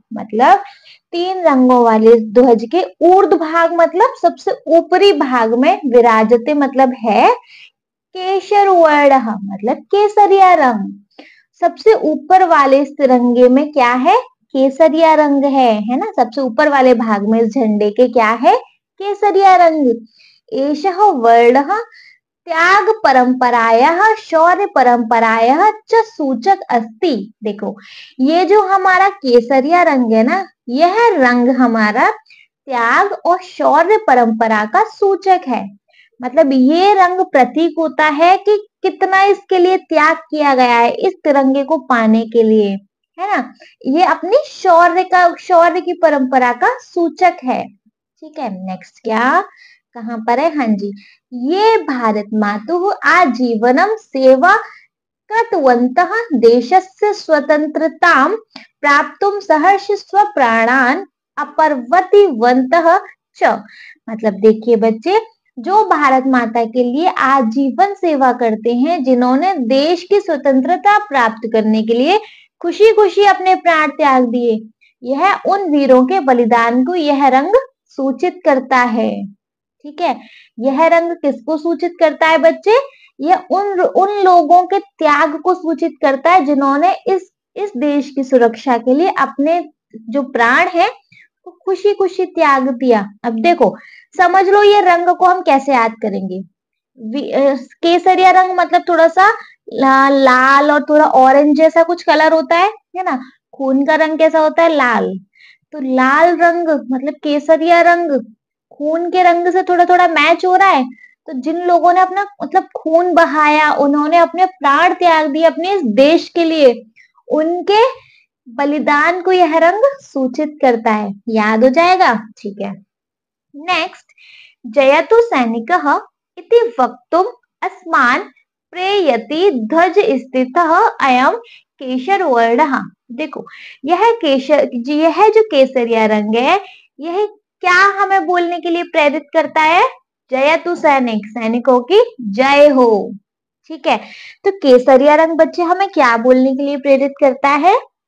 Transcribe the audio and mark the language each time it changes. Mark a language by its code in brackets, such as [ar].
[hi] मतलब 3 रंगों वाले ध्वज के ऊर्ध्व भाग मतलब सबसे ऊपरी भाग में, विराजते मतलब है, केशर वर्ण मतलब केसरिया रंग। सबसे ऊपर वाले इस तिरंगे में क्या है? केसरिया रंग है ना। सबसे ऊपर वाले भाग में इस झंडे के क्या है? केसरिया रंग। [sa] एषः वर्णः त्याग परंपरायाः शौर्य परंपरायाः च सूचक अस्ति। [hi] देखो, ये जो हमारा केसरिया रंग है ना, यह रंग हमारा त्याग और शौर्य परंपरा का सूचक है। मतलब ये रंग प्रतीक होता है कि कितना इसके लिए त्याग किया गया है इस तिरंगे को पाने के लिए, है ना। ये अपनी शौर्य की परंपरा का सूचक है। ठीक है, नेक्स्ट क्या, कहां पर है? हाँ जी, ये [sa] भारत मातुः आजीवनम सेवा कृतवन्तः देशस्य स्वतंत्रतां प्राप्तुं सहर्ष स्वप्राणान् अपर्वतिवन्तः च। [hi] मतलब देखिए बच्चे, जो भारत माता के लिए आजीवन सेवा करते हैं, जिन्होंने देश की स्वतंत्रता प्राप्त करने के लिए खुशी खुशी अपने प्राण त्याग दिए, यह उन वीरों के बलिदान को यह रंग सूचित करता है। ठीक है, यह रंग किसको सूचित करता है बच्चे? यह उन लोगों के त्याग को सूचित करता है जिन्होंने इस देश की सुरक्षा के लिए अपने जो प्राण है वो खुशी खुशी त्याग दिया। अब देखो, समझ लो ये रंग को हम कैसे याद करेंगे। केसरिया रंग मतलब थोड़ा सा लाल और थोड़ा ऑरेंज जैसा कुछ कलर होता है ना। खून का रंग कैसा होता है? लाल। तो लाल रंग मतलब केसरिया रंग खून के रंग से थोड़ा थोड़ा मैच हो रहा है। तो जिन लोगों ने अपना मतलब खून बहाया, उन्होंने अपने प्राण त्याग दिए अपने इस देश के लिए, उनके बलिदान को यह रंग सूचित करता है। याद हो जाएगा? ठीक है, नेक्स्ट, [sa] जयतु सैनिकः इति वक्तुम् अस्मान् प्रेयति ध्वज स्थितः अयं केशर वर्णः। [hi] देखो, यह जो केसरिया रंग है, यह क्या हमें बोलने के लिए प्रेरित करता है? [sa] जयतु सैनिक, [hi] सैनिकों की जय हो। ठीक है, तो केसरिया रंग बच्चे हमें क्या बोलने के लिए प्रेरित करता है?